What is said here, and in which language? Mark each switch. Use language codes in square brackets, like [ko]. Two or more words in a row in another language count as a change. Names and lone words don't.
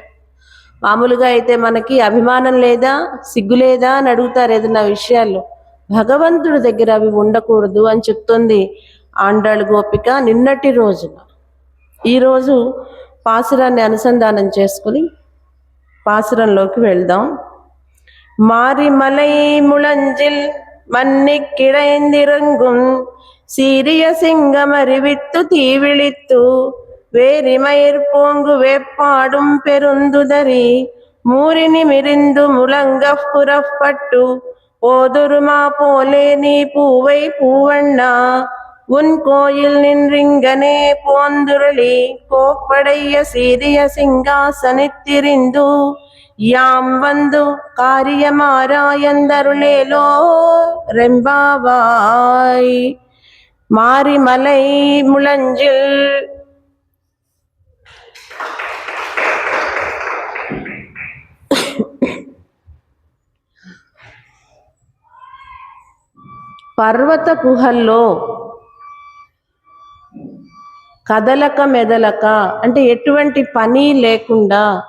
[te] మామూలుగా అయితే మనకి అభిమానం లేదా, సిగ్గు లేదా అని అడుగుతారు ఏదైనా విషయాల్లో. భగవంతుడి దగ్గర అవి ఉండకూడదు అని చెప్తుంది ఆండాళ్ గోపిక నిన్నటి రోజున. ఈరోజు పాసురాన్ని అనుసంధానం చేసుకుని పాసురంలోకి వెళ్దాం. [ta] மாரிமலை முழஞ்சில் மன்னி கிடைந்திறங்கும் சீரிய சிங்கம் அறிவித்து தீவிழித்து வேரிமயிர் போங்கு வேப்பாடும் பெருந்துதறி மூரினி மிரிந்து முழங்க புறப்பட்டு ஓதுருமா போலே நீ பூவை பூவண்ணா உன் கோயில் நின்றிங்கனே போந்துருளி கோப்படைய சீரிய சிங்காசனித்திரிந்து யாம் வந்து காரியமாராயந்தருளேலோ ரெம்பாவாய். மாரிமலை முழஞ்சில் [te] పర్వత గుహల్లో కదలక మెదలక అంటే ఎటువంటి పని లేకుండా